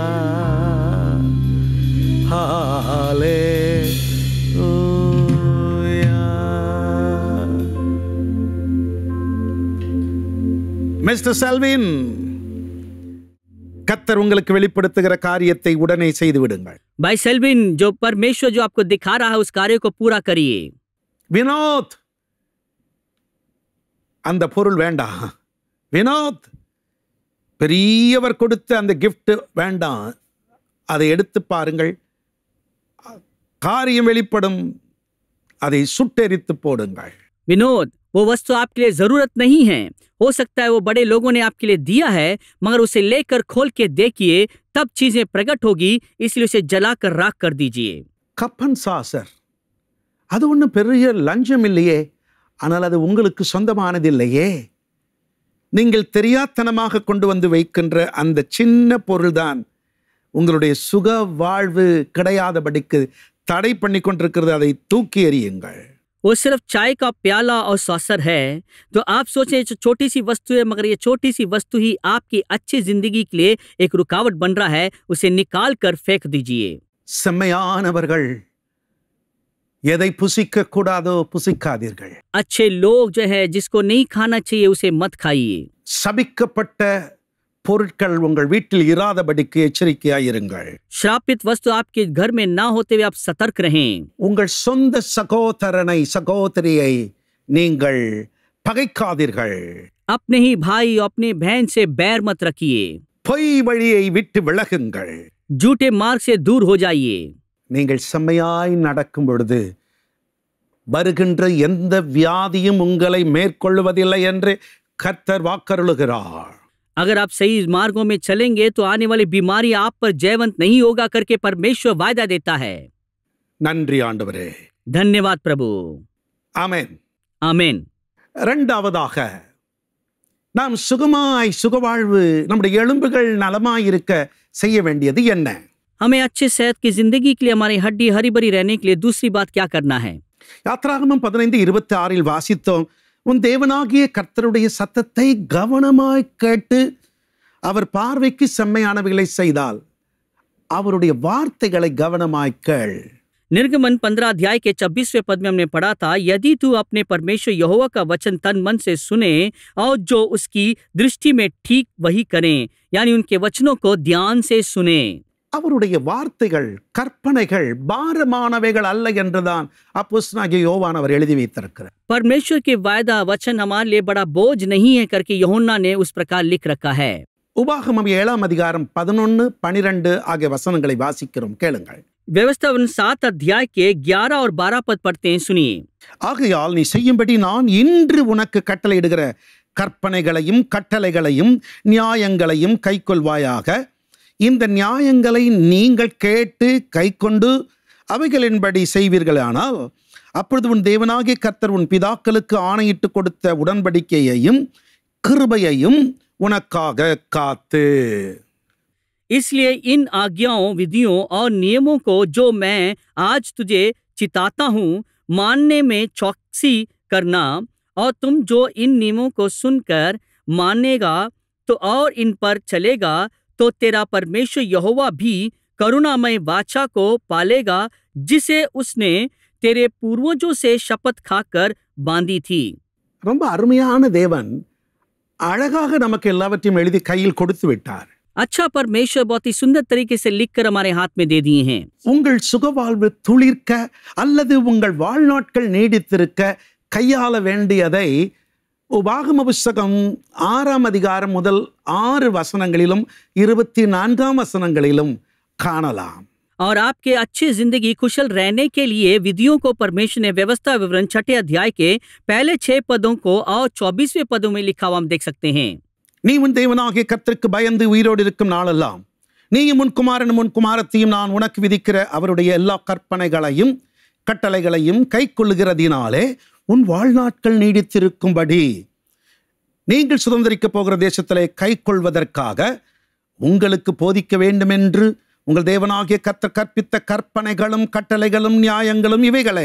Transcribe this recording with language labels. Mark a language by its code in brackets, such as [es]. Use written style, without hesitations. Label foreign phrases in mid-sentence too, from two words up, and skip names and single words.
[ta] Hallelujah. Mr. Selvin, கர்த்தர் உங்களுக்கு வெளிப்படுத்துகிற காரியத்தை உடனே செய்து விடுங்கள். [hi] भाई सेल्विन, जो परमेश्वर जो आपको दिखा रहा है उस कार्य को पूरा करिए. [ta] வினோத், அந்த பொருள் வேண்டாம். வினோத், பெரியவர் கொடுத்த அந்த கிஃப்ட் வேண்டாம், அதை எடுத்து பாருங்கள், காரியம் வெளிப்படும், அதை சுட்டெரித்து போடுங்கள். [hi] विनोद, वो वस्तु आपके लिए जरूरत नहीं है, हो सकता है वो बड़े लोगों ने आपके लिए दिया है, मगर उसे लेकर खोल के देखिए, तब चीजें प्रकट होगी, इसलिए उसे जलाकर राख कर दीजिए. [ta] கப்பன் சாசர், அது ஒன்றும் பெரிய லஞ்சம் இல்லையே, ஆனால் அது உங்களுக்கு சொந்தமானதில்லையே. நீங்கள் தெரியாத்தனமாக கொண்டு வந்து வைக்கின்ற அந்த சின்ன பொருள்தான் உங்களுடைய சுக வாழ்வு கிடையாதபடிக்கு தடை பண்ணி கொண்டிருக்கிறது. அதை தூக்கி எறியுங்கள். [hi] वो सिर्फ चाय का प्याला और सॉसर है, तो आप सोचें छोटी सी वस्तु है, मगर ये छोटी सी वस्तु ही आपकी अच्छी जिंदगी के लिए एक रुकावट बन रहा है, उसे निकाल कर फेंक दीजिए. [ta] செம்மையானவர்கள் எதை புசிக்க கூடாதோ புசிக்காதீர்கள். [hi] अच्छे लोग जो है जिसको नहीं खाना चाहिए उसे मत खाइए. [ta] சபிக்கப்பட்ட பொருட்கள் உங்கள் வீட்டில் இராதபடிக்கு எச்சரிக்கையாயிருங்கள். [hi] श्रापित वस्तु आपके घर में ना होते हुए आप सतर्क रहें. [ta] உங்கள் சொந்த சகோதரனை சகோதரியை நீங்கள் பகைக்காதீர்கள். [hi] अपने ही भाई और अपने बहन से बैर मत रखिए. [ta] பொய் வழியை விட்டு விலகுங்கள். [hi] झूठे मार्ग से दूर हो जाइए. [ta] நீங்கள் செம்மையாய் நடக்கும் பொழுது வருகின்ற எந்த வியாதியும் உங்களை மேற்கொள்வதில்லை என்று கர்த்தர் வாக்கருளுகிறார். [hi] अगर आप सही मार्गों में चलेंगे तो आने वाली बीमारी आप पर जयवंत नहीं होगा करके परमेश्वर वायदा देता है. [ta] நன்றி ஆண்டவரே. [hi] धन्यवाद प्रभु. [ta] ஆமென். [hi] आमेन. [ta] இரண்டாவதாக, நாம் சுகமாய் சுகவாழ்வு நம்முடைய எலும்புகள் நலமாயிருக்க செய்ய வேண்டியது என்ன? [hi] हमें अच्छे सेहत की जिंदगी के लिए, हमारी हड्डी हरी भरी रहने के लिए दूसरी बात क्या करना है? [ta] யாத்திராகமம் 15:26 வாசித்தோம். உன் தேவனாகிய கர்த்தருடைய சத்தத்தை கவனமாய் கேட்டு அவர் பார்வைக்கு செம்மையானவைகளை செய்தால் அவருடைய வார்த்தைகளை கவனமாய் கேள். [hi] निर्गमन 15 अध्याय के 26वें पद में हमने पढ़ा था, यदि तू अपने परमेश्वर यहोवा का वचन तन मन से सुने और जो उसकी दृष्टि में ठीक वही करें, यानी उनके वचनों को ध्यान से सुने. [ta] அவருடைய வார்த்தைகள் கற்பனைகள் பாரமானவைகள் அல்ல என்றுதான் அப்போஸ்தலனாகிய யோவான் அவர் எழுதி வைத்திருக்கிறார். [hi] परमेश्वर के वायदा वचन हमारे लिए बड़ा बोझ नहीं है करके यूहन्ना ने उस प्रकार लिख रखा है. [ta] உபாகமம் 7 அதிகாரம் 11, 12 ஆகிய வசனங்களை வாசிக்கிறோம், கேளுங்கள். [hi] व्यवस्थापन 7 अध्याय के 11 और 12 पद पढ़ते हैं, सुनिए. [ta] ஆகையால் நீ செய்யும்படி நான் இன்று உனக்கு கட்டளையிடுகிற கற்பனைகளையும் கட்டளைகளையும் நியாயங்களையும் கைக்கொள்வாயாக. இந்த நியாயங்களை நீங்கள் கேட்டு கைக்கொண்டு அவைகளின்படி செய்வீர்களானால் அப்பொழுது உன் தேவனாகிய கர்த்தர் உன் பிதாக்களுக்கு ஆணையிட்டு கொடுத்த உடன்படிக்கையையும் கிருபையையும் உனக்காக காத்து. [hi] इसलिए इन आज्ञाओं, विधियों और नियमों को जो मैं आज तुझे चिताता हूँ, मानने में चौकसी करना, और तुम जो इन नियमों को सुनकर मानेगा तो और इन पर चलेगा तो तेरा परमेश्वर यहोवा भी करुणामय वाचा को पालेगा जिसे उसने तेरे पूर्वजों से शपथ खाकर बांधी थी. [ta] ரொம்ப அருமையான தேவன் அழகாக நமக்கு எல்லாவற்றையும் எழுதி கையில் கொடுத்து விட்டார். [hi] अच्छा परमेश्वर बहुत ही सुंदर तरीके से लिखकर हमारे हाथ में दे दिए हैं. [ta] உங்கள் சுகவாழ்வு துளிர்க்க அல்லது உங்கள் வாழ்நாட்கள் நீடித்திருக்க கையாள வேண்டியதை உபாகம புஸ்தகம் 6 அதிகாரம் முதல் 6 வசனங்களிலும் 24 வசனங்களிலும் காணலாம். [hi] और आपके अच्छी जिंदगी कुशल रहने के लिए विधियों को परमेश्वर ने व्यवस्था विवरण 6 अध्याय के पहले 6 पदों को और 24वें पदों में लिखा हुआ हम देख सकते हैं. [ta] நீ உன் தேவனாகிய கர்த்தருக்கு பயந்து உயிரோடு இருக்கும் நாளெல்லாம் நீயும் உன் குமாரனும் உன் குமாரத்தையும் நான் உனக்கு விதிக்கிற அவருடைய எல்லா கற்பனைகளையும் கட்டளைகளையும் கைக்கொள்ளுகிறதினாலே உன் வாழ்நாட்கள் நீடித்திருக்கும்படி நீங்கள் சுதந்திரிக்கப் போகிற தேசத்திலே கைக்கொள்வதற்காக உங்களுக்கு போதிக்க வேண்டும் என்று உங்கள் தேவனாகிய கர்த்தர் கற்பித்த கற்பனைகளும் கட்டளைகளும் நியாயங்களும் இவைகளே.